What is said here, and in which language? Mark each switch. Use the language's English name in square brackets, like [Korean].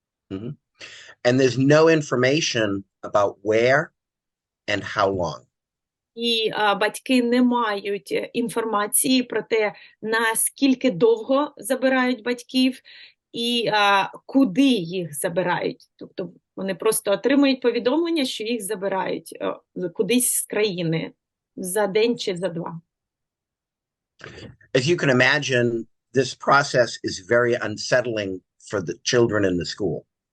[English] And there's no information about where and how long. [Ukrainian] І батьки не мають інформації про те, наскільки довго забирають батьків і куди їх забирають. Тобто вони просто отримують повідомлення, що їх забирають кудись з країни за день чи за два. [English] As you can imagine, this process is very unsettling for the children in the school.